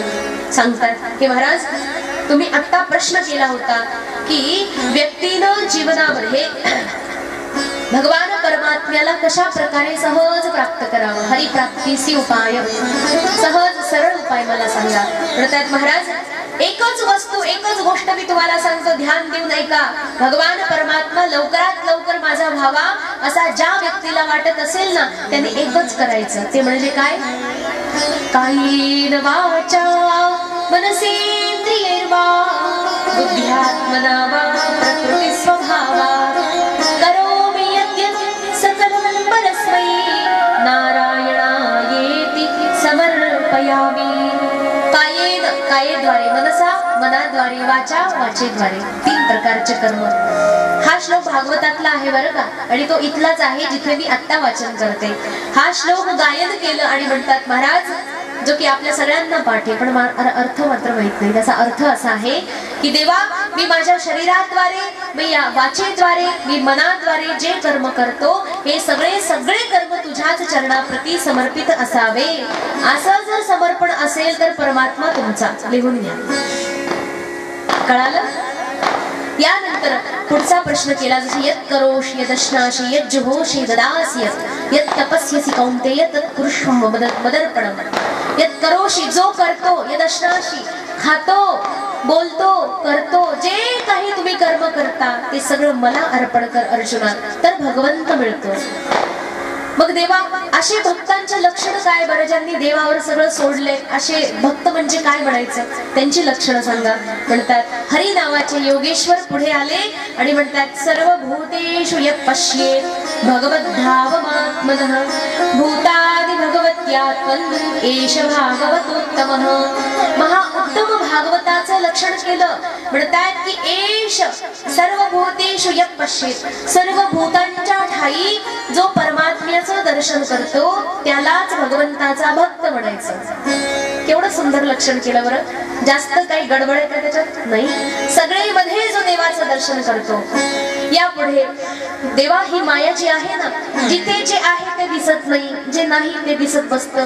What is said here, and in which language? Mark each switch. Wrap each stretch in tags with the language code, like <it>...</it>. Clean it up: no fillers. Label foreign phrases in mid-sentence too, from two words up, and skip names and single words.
<mr>सांगतात की महाराज तुम्ही आता प्रश्न केला होता की व्यक्तीनं जीवनामध्ये भगवान परमात्म्याला कशा प्रकारे सहज प्राप्त करावं, हरिप्राप्तीसी उपाय, सहज सरळ उपाय मला सांगा. म्हणतात महाराज एकच वस्तू, एकच गोष्ट मी तुम्हाला सांगतो, ध्यान देऊन ऐका. भगवान परमात्मा लवकरात लवकर माझा व्हावा असा ज्या व्यक्तीला वाटत असेल ना, त्यांनी एकच करायचं. ते म्हणजे काय?</mr> <sa>कायेन वाचा मनसेंद्रियैर्वा बुद्ध्यात्मना वा प्रकृती स्वभावात् करोमि यद्यत् सकलं परस्मै नारायणायेति समर्पयामि.</sa> <mr>कायेद्वारे मनसा, मनाद्वारे वाचा, वाचेद्वारे 3 प्रकारचे कर्म. हा श्लोक भागवतातला आहे बरं का, आणि तो इथलाच आहे जिथे मी आत्ता वाचन करते. हा श्लोक गायन केलं आणि म्हणतात महाराज, जो की आपल्या सगळ्यांना पाठ आहे पण अर्थ मात्र माहित नाही. त्याचा अर्थ असा आहे की देवा, मी माझ्या शरीराद्वारे, मी या वाचेद्वारे, मी मनाद्वारे जे कर्म करतो हे सगळे कर्म तुझ्याच चरणाप्रती समर्पित असावे. असं जर समर्पण असेल तर परमात्मा तुमचा. लिहून घ्या, कळालं? यानंतर पुढचा प्रश्न केला, जसे</mr> <sa>यत् करोषि यदश्नासि यज्जुहोषि ददासि यत् तपस्यसि कौन्तेय तत् कुरुष्व मदर्पणम्. यत् करोषि</sa> <mr>जो करतो, यदश्नासि खातो, बोलतो, करतो, जे काही तुम्ही कर्म करता ते सगळं मला अर्पण कर अर्जुना, तर भगवंत मिळतो. मग देवा असे भक्तांचे लक्षण काय बरं, ज्यांनी देवावर सगळं सोडले असे भक्त म्हणजे काय म्हणायचं, त्यांची लक्षणं सांगा. म्हणतात हरी नावाचे योगेश्वर पुढे आले आणि म्हणतात</mr> <sa>सर्व भूतेषु यत् पश्येत् भगवद्भावमात्मनः भूतादि भगवत्यात्मन् एष भागवतोत्तमः.</sa> <mr>महा उत्तम भागवताचं लक्षण केलं. म्हणतात की</mr> <sa>एष सर्व भूतेषु यत् पश्येत्,</sa> <mr>सर्व भूतांच्या ठाई जो परमात्म्याचं दर्शन करतो त्यालाच भगवंताचा भक्त म्हणायचं. केवढं सुंदर लक्षण केलं बरं. जास्त काही गडबड आहे का त्याच्यात? नाही. सगळे मध्ये जो देवाचं दर्शन करतो. यापुढे देवा ही माया जी आहे ना, जिथे जे आहे ते दिसत नाही, जे नाही ते दिसत बसतं.</mr>